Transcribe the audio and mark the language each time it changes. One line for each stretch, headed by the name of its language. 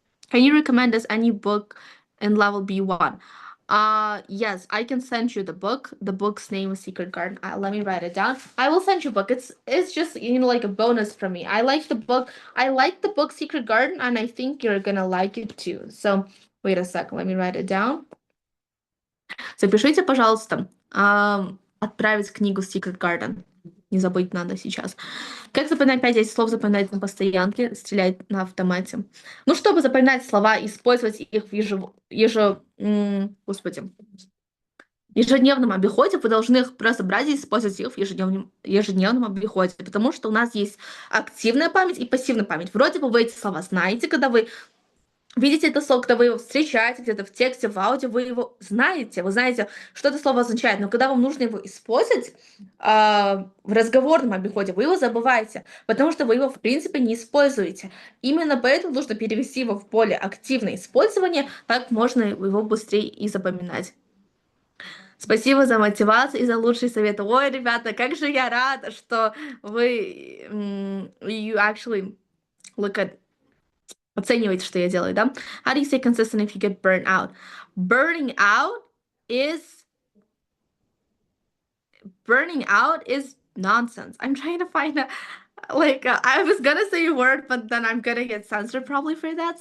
English: Can you recommend us any book in level B1? Yes, I can send you the book. The book's name is Secret Garden. Let me write it down. I will send you a book. It's just, you know, like a bonus for me. I like the book. I like the book Secret Garden, and I think you're gonna like it too. So wait a second. Let me write it down.
Russian: Запишите, пожалуйста, отправить книгу Secret Garden. Не забыть надо сейчас. Как запоминать 5-10 слов, запоминать на постоянке, стрелять на автомате. Ну, чтобы запоминать слова, использовать их в ежедневном обиходе, вы должны их просто брать и использовать их в ежедневном обиходе, потому что у нас есть активная память и пассивная память. Вроде бы вы эти слова знаете, когда вы видите это слово, когда вы его встречаете где-то в тексте, в аудио, вы его знаете, вы знаете, что это слово означает, но когда вам нужно его использовать в разговорном обиходе, вы его забываете, потому что вы его, в принципе, не используете. Именно поэтому нужно перевести его в более активное использование, так можно его быстрее и запоминать. Спасибо за мотивацию и за лучшие советы. Ой, ребята, как же я рада, что вы
English: you actually look at
Russian: оцениваете, что я делаю, да?
English: How do you stay consistent if you get burnt out? Burning out is nonsense. I'm trying to find a I was gonna say a word, but then I'm gonna get censored probably for that.